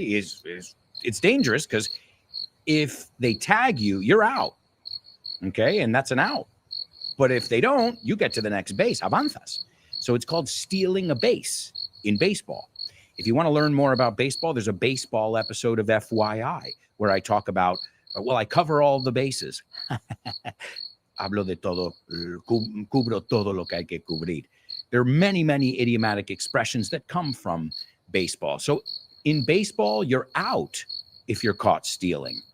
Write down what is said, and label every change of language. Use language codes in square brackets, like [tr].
[en] It's dangerous because if they tag you, you're out. Okay? And that's an out. But if they don't, you get to the next base. [es] Avanzas. [en] So it's called stealing a base in baseball. If you want to learn more about baseball, there's a baseball episode of FYI where I talk about, well, I cover all the bases. [es] Hablo de todo, cubro todo lo que hay que cubrir. [en] There are many, many idiomatic expressions that come from baseball. So in baseball, you're out if you're caught stealing.